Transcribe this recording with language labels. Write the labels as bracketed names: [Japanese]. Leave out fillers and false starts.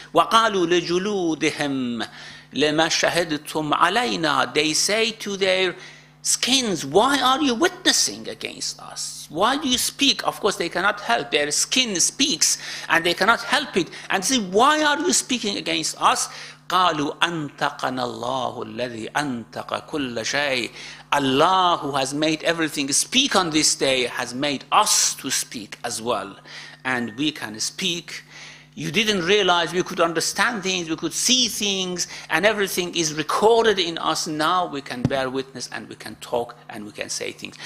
[Arabic] وَقَالُوا لِجُلُودِهِمْ لَمَا شَهِدْتُمْ عَلَيْنَا. [English] They say to their skins, why are you witnessing against us? Why do you speak? Of course, they cannot help. Their skin speaks and they cannot help it. And say, why are you speaking against us? [Arabic] قالوا أنطقنا الله الذي أنطق كل شيء. [English] Allah, who has made everything speak on this day, has made us to speak as well. And we can speak. You didn't realize we could understand things, we could see things, and everything is recorded in us. Now we can bear witness and we can talk and we can say things.